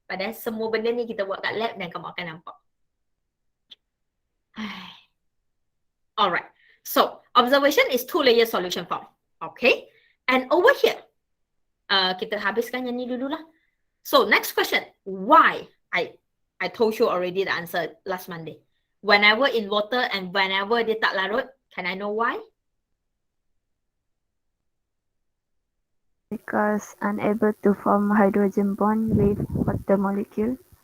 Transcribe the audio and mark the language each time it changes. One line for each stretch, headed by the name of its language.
Malay: Padahal semua benda ni kita buat kat lab dan kamu akan nampak. Alright.
English: So, observation is 2 layer solution form. Okay. And over here,
Malay: kita habiskan yang ni dululah.
English: So, next question. Why? I told you already the answer last Monday. Whenever in water and whenever
Malay: dia tak larut,
English: can I know why? Because unable to form hydrogen bond with water molecule.